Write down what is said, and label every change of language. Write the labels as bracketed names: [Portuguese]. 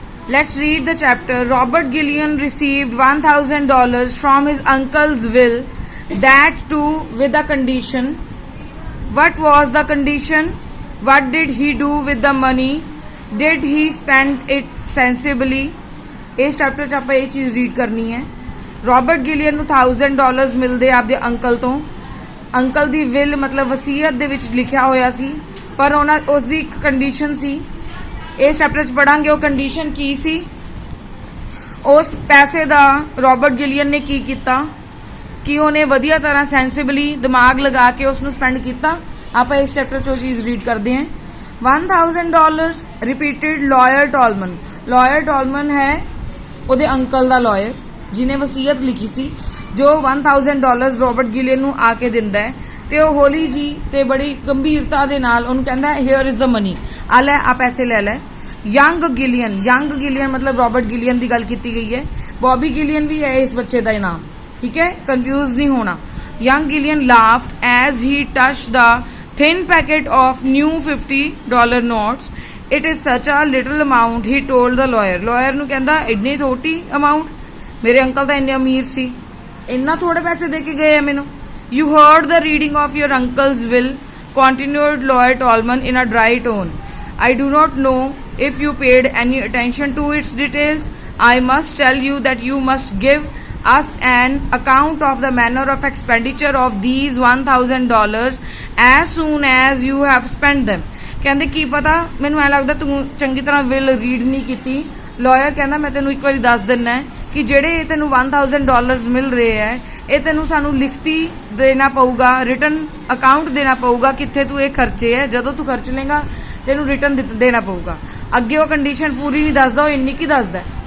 [English] Let's read the chapter. Robert Gillian received $1,000 from his uncle's will, that too with a condition. What was the condition? What did he do with the money? Did he spend it sensibly? [Punjabi] इस chapter च ਆਪਾਂ ਇਹ ਚੀਜ਼ read ਕਰਨੀ ਹੈ। Robert ਗਿਲੀਅਨ ਨੂੰ $1000 ਮਿਲਦੇ ਆਪਦੇ ਅੰਕਲ ਤੋਂ। ਅੰਕਲ ਦੀ ਵਿਲ ਮਤਲਬ ਵਸੀਅਤ ਦੇ ਵਿੱਚ ਲਿਖਿਆ ਹੋਇਆ ਸੀ, ਪਰ ਉਸ ਦੀ ਇੱਕ ਕੰਡੀਸ਼ਨ ਸੀ। ਇਸ ਚੈਪਟਰ 'ਚ ਪੜਾਂਗੇ ਉਹ ਕੰਡੀਸ਼ਨ ਕੀ ਸੀ। ਉਸ ਪੈਸੇ ਦਾ ਰੋਬਰਟ ਗਿਲੀਅਨ ਨੇ ਕੀ ਕੀਤਾ ਕਿ ਉਹਨੇ ਵਧੀਆ ਤਰ੍ਹਾਂ ਸੈਂਸਿਬਲੀ ਦਿਮਾਗ ਲਗਾ ਕੇ ਉਸ ਨੂੰ ਸਪੈਂਡ ਕੀਤਾ। ਆਪਾਂ ਇਸ ਚੈਪਟਰ 'ਚ ਉਹ ਚੀਜ਼ ਰੀਡ ਕਰਦੇ ਹਾਂ। $1000 ਰਿਪੀਟਡ ਲਾਇਰ ਟੋਲਮਨ। ਲਾਇਰ ਟੋਲਮਨ ਹੈ ਉਹਦੇ ਅੰਕਲ ਦਾ ਲਾਇਰ ਜਿਹਨੇ ਵਸੀਅਤ ਲਿਖੀ ਸੀ, ਜੋ $1000 ਰੋਬਰਟ ਗਿਲੀਅਨ ਨੂੰ ਆ ਕੇ ਦਿੰਦਾ ਹੈ ਤੇ ਉਹ ਹੌਲੀ ਜੀ ਤੇ ਬੜੀ ਗੰਭੀਰਤਾ ਦੇ ਨਾਲ ਉਹਨੂੰ ਕਹਿੰਦਾ [English] here is the money, [Punjabi] ਆ ਲੈ ਆ ਪੈਸੇ ਲੈ ਲੈ। ਯੰਗ ਗਿਲੀਅਨ ਮਤਲਬ ਰੋਬਰਟ ਗਿਲੀਅਨ ਦੀ ਗੱਲ ਕੀਤੀ ਗਈ ਹੈ। ਬੌਬੀ ਗਿਲੀਅਨ ਵੀ ਹੈ ਇਸ ਬੱਚੇ ਦਾ ਨਾਮ, [Hindi] ठीक है, कंफ्यूज नहीं होना। [English] Young Gillian laughed as he touched the thin packet of new $50 notes. It is such a little amount, he told the lawyer. [Punjabi] Lawyer ਨੂੰ ਕਹਿੰਦਾ ਇੰਨੀ ਛੋਟੀ ਅਮਾਉਂਟ, ਮੇਰੇ ਅੰਕਲ ਤਾਂ ਇੰਨੇ ਅਮੀਰ ਸੀ, ਇੰਨਾ ਥੋੜੇ ਪੈਸੇ ਦੇ ਕੇ ਗਏ ਆ ਮੈਨੂੰ। [English] You heard the reading of your uncle's will, continued lawyer Tolman in a dry tone. I do not know if you paid any attention to its details. I must tell you that you must give us an account of the manner of expenditure of these $1,000 as soon as you have spent them. [Punjabi] ਕਹਿੰਦੇ ਕੀ ਪਤਾ, ਮੈਨੂੰ ਐ ਲੱਗਦਾ ਤੂੰ ਚੰਗੀ ਤਰ੍ਹਾਂ will read ਨਹੀਂ ਕੀਤੀ। ਲਾਇਰ ਕਹਿੰਦਾ ਮੈਂ ਤੈਨੂੰ ਇੱਕ ਵਾਰੀ ਦੱਸ ਦਿੰਨਾ ਕਿ ਜਿਹੜੇ ਤੈਨੂੰ $1,000 ਮਿਲ ਰਹੇ ਹੈ ਇਹ ਤੈਨੂੰ ਸਾਨੂੰ ਲਿਖਤੀ ਦੇਣਾ ਪਊਗਾ, ਰਿਟਨ ਅਕਾਊਂਟ ਦੇਣਾ ਪਊਗਾ ਕਿੱਥੇ ਤੂੰ ਇਹ ਖਰਚੇ ਹੈ। ਜਦੋਂ ਤੂੰ ਖਰਚ ਲੇਗਾ ਤੈਨੂੰ ਰਿਟਨ ਦੇਣਾ ਪਊਗਾ। ਅੱਗੇ ਉਹ ਕੰਡੀਸ਼ਨ ਪੂਰੀ ਨਹੀਂ ਦੱਸਦਾ, ਉਹ ਇੰਨੀ ਕੀ ਦੱਸਦਾ।